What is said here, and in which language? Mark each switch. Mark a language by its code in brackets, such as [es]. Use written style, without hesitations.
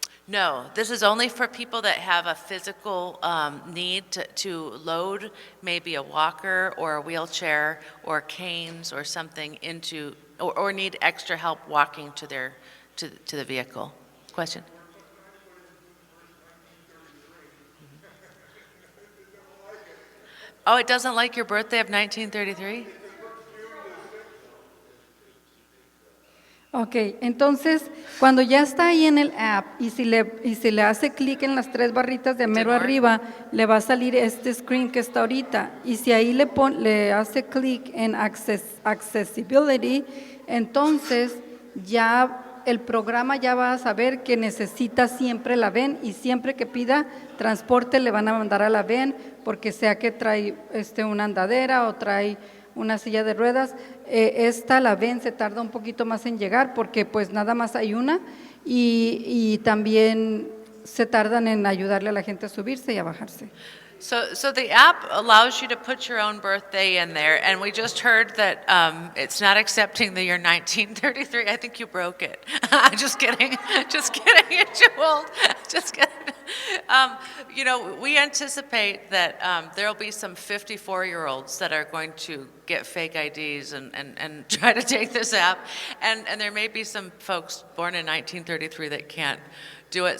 [en] No, this is only for people that have a physical need to load maybe a walker or a wheelchair or canes or something into, or need extra help walking to the vehicle. Question? Oh, it doesn't like your birthday of 1933? [es] Ok, entonces cuando ya está ahí en el app y si le hace clic en las 3 barritas de mero arriba, le va a salir este screen que está ahorita. Y si ahí le hace clic en Accessibility, entonces ya el programa ya va a saber que necesita siempre la VEN y siempre que pida transporte le van a mandar a la VEN, porque sea que trae una andadera o trae una silla de ruedas, la VEN se tarda un poquito más en llegar porque pues nada más hay una y también se tardan en ayudarle a la gente a subirse y a bajarse. [en] So the app allows you to put your own birthday in there, and we just heard that it's not accepting the year 1933. I think you broke it. Just kidding. Just kidding. You're too old. Just kidding. You know, we anticipate that there will be some 54-year-olds that are going to get fake IDs and try to take this app, and there may be some folks born in 1933 that can't do it.